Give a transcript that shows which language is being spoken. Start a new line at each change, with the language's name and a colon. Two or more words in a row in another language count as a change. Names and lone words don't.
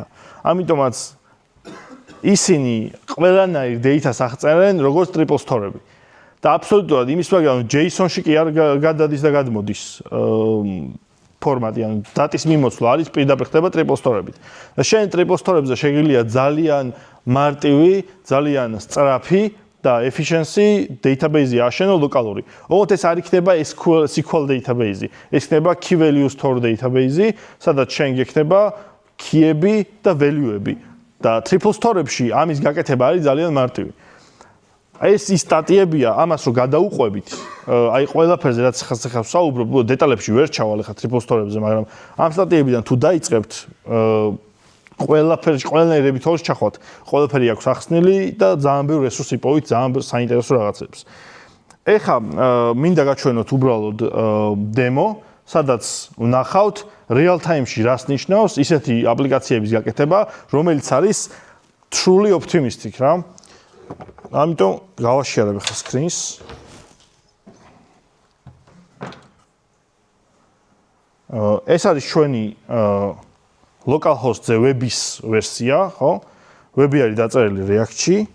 Georgian: ამიტომაც ისინი ყველანაირ data-ს აღწერენ როგორც
English: triple store-ები.
Georgian: და აბსოლუტურად იმის მაგალითად JSON-ში კი არ გადადის და გადმოდის ფორმატი, ანუ დატის მიმოცვლა არის პირდაპირ ხდება
English: triple store-ებით.
Georgian: და შენ
English: triple store-ებზე
Georgian: შეგიძლია ძალიან მარტივი, ძალიან სწრაფი და
English: efficiency database-ი
Georgian: აშენო ლოკალური. ოღონდ ეს არ იქნება
English: SQL database-ი.
Georgian: ეს იქნება
English: key value store database-ი,
Georgian: სადაც შენ გექნება key-ები და value-ები. და
English: triple store-ებში
Georgian: ამის გაკეთება არის ძალიან მარტივი. ეს ის სტატიებია, ამას რო გადაუყვებით, აი ყველაფერზე რაც ხასახავს საუბრობ, დეტალებში ვერ ჩავალ ხა
English: triple store-ებზე,
Georgian: მაგრამ ამ სტატიებიდან თუ დაიწყებთ ყველაფერში, ყველანაირ რებითოლს ჩახვალთ, ყველაფერი აქვს ახსნილი და ძალიან ბევრ რესურსს იპოვით, ძალიან ბევრ საინტერესო რაღაცებს. ეხლა მინდა გაჩვენოთ უბრალოდ დემო, სადაც ვნახავთ
English: real time-ში
Georgian: რას ნიშნავს ისეთი აპლიკაციების გაკეთება, რომელიც არის
English: truly optimistic
Georgian: რა. ამიტომ გავაშიარებ ხა screen-ს. ეს არის ჩვენი localhost-ზე web-ის ვერსია, ხო? Web-ი არის დაწერილი React-ში.